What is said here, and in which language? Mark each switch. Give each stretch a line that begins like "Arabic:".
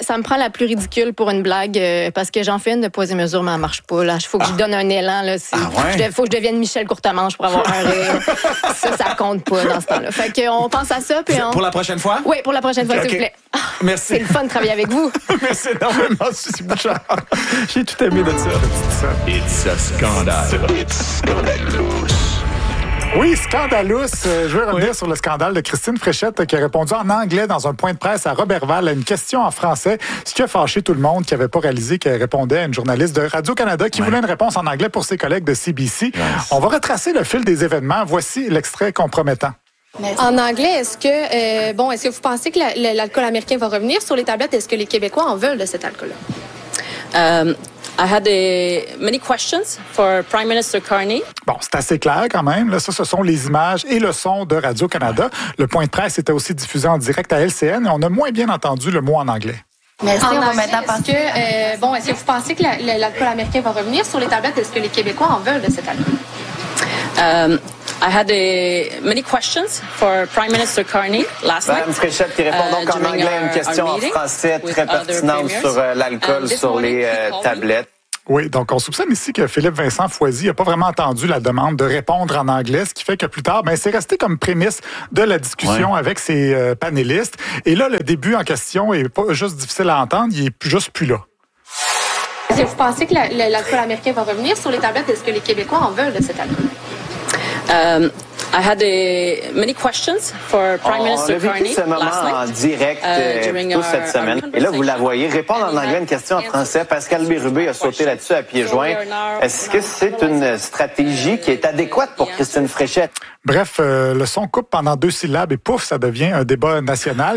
French: Ça me prend la plus ridicule pour une blague parce que j'en fais une de poser, mesure, mais elle marche pas. Là, faut que je donne un élan là. Ah, ouais. Faut que je devienne Michel Courtemanche pour avoir un rire. Ça compte pas dans ce temps-là. Fait que on pense à ça puis pour la prochaine fois. Oui, pour la prochaine fois, s'il vous plaît. Merci. C'est le fun de travailler avec vous. Merci énormément, Suzy Bouchard. J'ai tout aimé de ça.
English: It's a scandale. It's scandalous.
French: Oui, scandaleux. Je veux revenir sur le scandale de Christine Fréchette qui a répondu en anglais dans un point de presse à Roberval à une question en français, ce qui a fâché tout le monde qui n'avait pas réalisé qu'elle répondait à une journaliste de Radio-Canada qui voulait une réponse en anglais pour ses collègues de CBC. Yes. On va retracer le fil des événements. Voici l'extrait compromettant. Merci. En anglais, est-ce que vous pensez que l'alcool américain va revenir sur les tablettes? Est-ce que les Québécois en veulent de cet alcool-là?
English: I had many questions for Prime Minister Carney.
French: Bon, c'est assez clair quand même. Là, ça, ce sont les images et le son de Radio-Canada. Le point de presse était aussi diffusé en direct à LCN et on a moins bien entendu le mot en anglais. Merci. En anglais, est-ce que vous pensez que l'alcool américain va revenir sur les tablettes? Est-ce que les Québécois en veulent de cet alcool?
English: I had many questions for Prime Minister Carney last night.
French: Madame Fréchette qui répond donc en anglais à une question en français très pertinente sur l'alcool sur les tablettes. Oui, donc on soupçonne ici que Philippe-Vincent Foisy n'a pas vraiment entendu la demande de répondre en anglais, ce qui fait que plus tard, c'est resté comme prémisse de la discussion avec ses panélistes. Et là, le début en question est pas juste difficile à entendre, il est juste plus là. Est-ce que vous pensez que l'alcool américain va revenir sur les tablettes? Est-ce que les Québécois en veulent de cet alcool?
English: I had many questions for Prime Minister Carney last night.
French: On a vécu ce moment en direct toute cette semaine. Et là, vous la voyez répondre en anglais à une question en français. Pascal Bérubé a sauté là-dessus à pieds joints. Est-ce que c'est une stratégie qui est adéquate pour Christine Fréchette? Bref, le son coupe pendant deux syllabes et pouf, ça devient un débat national.